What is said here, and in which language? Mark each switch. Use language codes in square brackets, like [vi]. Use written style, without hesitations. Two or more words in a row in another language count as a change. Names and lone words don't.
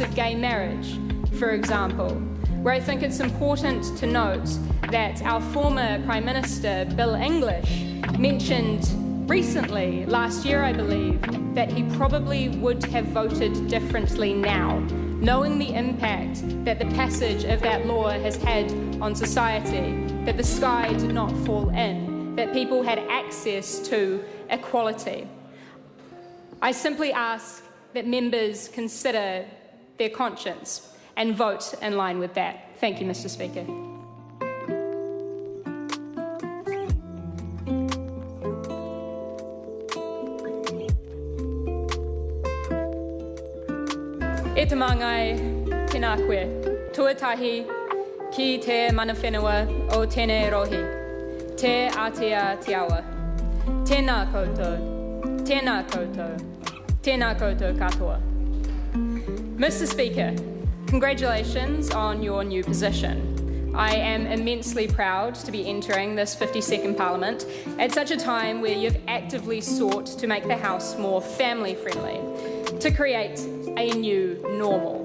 [en] of gay marriage, for example, where I think it's important to note that our former Prime Minister, Bill English, mentioned recently, last year I believe, that he probably would have voted differently now, knowing the impact that the passage of that law has had on society, that the sky did not fall in, that people had access to equality. I simply ask that members consider their conscience and vote in line with that. Thank you, Mr. Speaker. [mi] E te mangai, tēnā koe, tuatahi ki te mana whenua o tēnei rohi, te Aotea te awa. Tēnā koutou, Tēnā koutou. Tēnā koutou katoa. [en] Mr. Speaker, congratulations on your new position. I am immensely proud to be entering this 52nd Parliament at such a time where you've actively sought to make the House more family-friendly, to create a new normal.